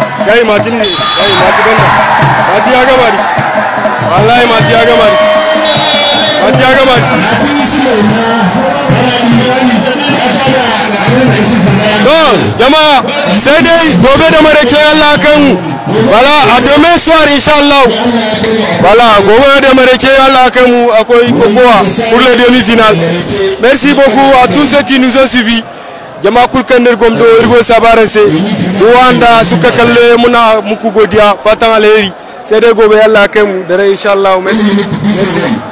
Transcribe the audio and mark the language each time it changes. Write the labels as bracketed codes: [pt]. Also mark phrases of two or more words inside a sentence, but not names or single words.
[ha] kai mati ne kai mati banda mati ya gama da shi wallahi mati ya gama da shi mati ya gama da shi don jama'a sai dai gobe da marake Allah kan wala [fr] a demain soir [ha] inshallah wala gobe da marake Allah kan mu akwai kokowa [fr] pour les demi-finales. Merci beaucoup à tous ceux qui nous ont suivis. [ha] Jama'a kulkandir gomdo irgo sabarase wanda suka kalle muna muku godiya fatan alheri sai dai gobe Allah kai mu da rai insha Allah. [fr] Merci.